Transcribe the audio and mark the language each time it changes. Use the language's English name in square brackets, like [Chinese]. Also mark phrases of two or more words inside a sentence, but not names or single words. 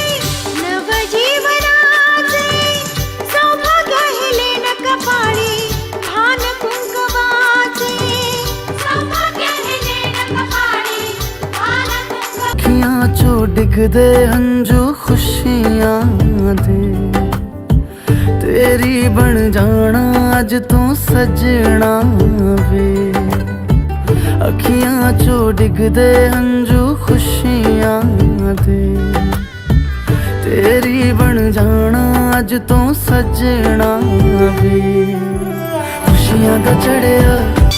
[Marathi] नवजीवनाचे, सौभाग्य हेले न कपाळी भान कुंकवाचे, सौभाग्य हेले न कपाळी भान कुंकवाचे. [Punjabi] ਅੱਖੀਆਂ ਚੋ ਡਿਗਦੇ ਹੰਝੂ ਖੁਸ਼ੀਆਂ ਦੇ, ਤੇਰੀ ਬਣ ਜਾਣਾ ਅੱਜ ਤੂ ਸਜਣਾ ਵੇ, ਅੱਖੀਆਂ ਚੋ ਡਿਗਦੇ ਹੰਝੂ ਖੁਸ਼ੀਆਂ ਦੇ, ਤੇਰੀ ਬਣ ਜਾਣਾ ਅੱਜ ਤੂ ਸਜਣਾ ਵੇ, ਖੁਸ਼ੀਆਂ ਦਾ ਚੜ੍ਹਿਆ